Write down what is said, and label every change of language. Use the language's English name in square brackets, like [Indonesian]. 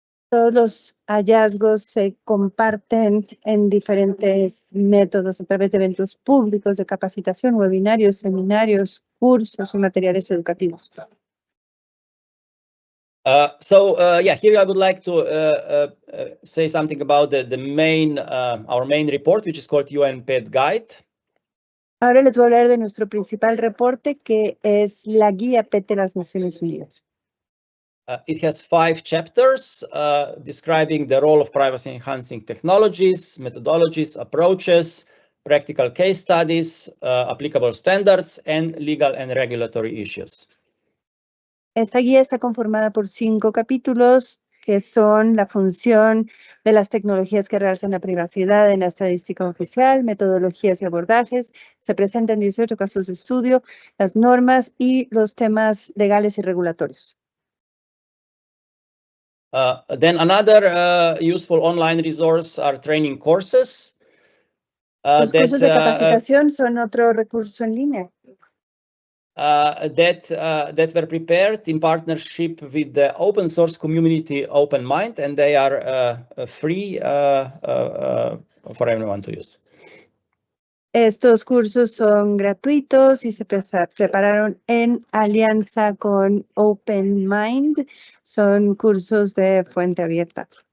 [Spanish] Todos los hallazgos se comparten en diferentes métodos a través de eventos públicos de capacitación, webinarios, seminarios, cursos y materiales educativos. [English] Yeah, here I would like to say something about our main report, which is called UN Pet Guide. [Spanish] Ahora les voy a hablar de nuestro principal reporte, que es la guía PET de las Naciones Unidas. [English] It has 5 chapters describing the role of privacy-enhancing technologies, methodologies, approaches, practical case studies, applicable standards, and legal and regulatory issues. [Spanish] Esta guía está conformada por 5 capítulos que son la función de las tecnologías que realzan la privacidad en la estadística oficial, metodologías y abordajes. Se presentan 18 casos de estudio, las normas y los temas legales y regulatorios. [English] Then another useful online resource are training courses. [Spanish] Los cursos de capacitación son otro recurso en línea. [English] That were prepared in partnership with the open source community OpenMind, and they are free for everyone to use. [Spanish] Estos cursos son gratuitos y se prepararon en alianza con OpenMind. Son cursos de fuente abierta.